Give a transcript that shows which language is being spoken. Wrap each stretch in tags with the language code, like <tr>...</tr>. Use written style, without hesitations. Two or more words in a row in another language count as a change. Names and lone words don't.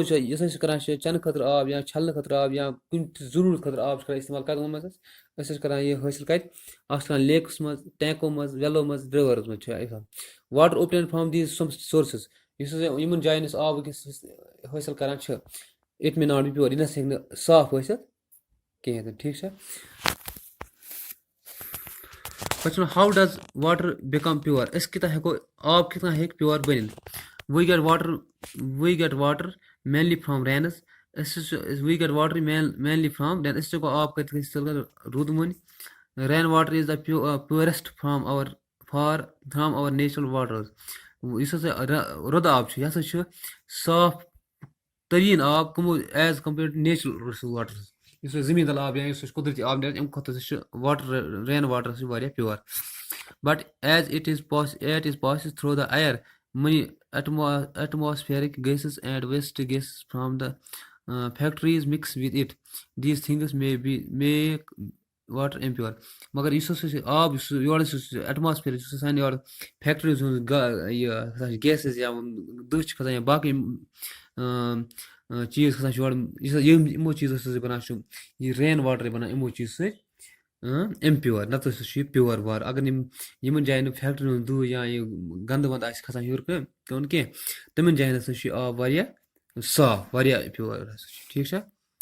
<ks>چھِ یُس أسۍ کران چھِ چٮ۪نہٕ خٲطرٕ آب یا چھلنہٕ خٲطرٕ آب یا کُنہِ تہِ ضروٗرت خٲطرٕ آب چھِ کران استعمال کَتھ منٛز أسۍ چھِ کران یہِ حٲصِل کَتہِ اکھ چھِ کران لیکَس منٛز ٹینکو منٛز ویلو منٛز رِوٲرٕس منٛز چھِ آسان</ks> <en>water obtain from these sources</en> <ks>یُس ہسا یِمن جاین أسۍ آب وٕنکیٚس حٲصِل کران چھِ</ks> <en>it may not be pure</en> <ks>یہِ نہ سا ہیٚکہِ نہٕ صاف ٲسِتھ کِہینۍ تہِ ٹھیٖک چھا پَتہٕ چھُ</ks> <en>how does water become pure</en> <ks>أسۍ کِتھ ہٮ۪کو آب کِتھ کٔنۍ ہیٚکہِ پیور بٔنِتھ</ks> <en>we get water mainly from rains</en> <ks>أسۍ چھِ</ks> <en>we get water mainly from rain</en> <ks>أسۍ ہٮ۪کو آب کَتہِ حٲصِل کٔرِتھ روٗدٕ مٔنٛزۍ</ks> <en>rain water is the purest from our natural waters</en> <ks>یُس ہسا رُدٕ آب چھُ یہِ ہسا چھُ صاف تریٖن آب کٕمو</ks> <en>as compared to natural waters</en> <ks>یُس اَسہِ زٔمیٖن تل آب یا یُس اَسہِ قۄدرٔتی آب نیرِ اَمہِ کھۄتہٕ ہسا چھُ</ks> <en>rain water</en> <ks>ہسا چھُ واریاہ پیور</ks> <en>but as it is passes through the air many atmospheric gases and waste gases from the factories mix with it these things may be make water impure</en> <ks>مگر یُس ہسا چھُ آب یُس یورٕ ایٹماسفیر یُس سانہِ یورٕ فیکٹریٖز ہُنٛد یہِ گیسز یا دٔہ چھِ کھسان یا باقٕے چیٖز کھسان چھِ یورٕ یِمو چیٖزو سۭتۍ بَنان چھُ یہِ</ks> <en>rain water</en> <ks>بَنان یِمو چیٖزو سۭتۍ اِمپیور نَتہٕ ہسا چھُ یہِ پیور وار اگر نہٕ یِمن جاین نہٕ فیکٹری ہُنٛد دٕہ یا یہِ گنٛدٕ وَندٕ آسہِ کھسان ہیوٚر کُن کینٛہہ تِمن جاین ہسا چھُ یہِ آب واریاہ صاف واریاہ پیور ہسا چھُ ٹھیٖک چھا</ks>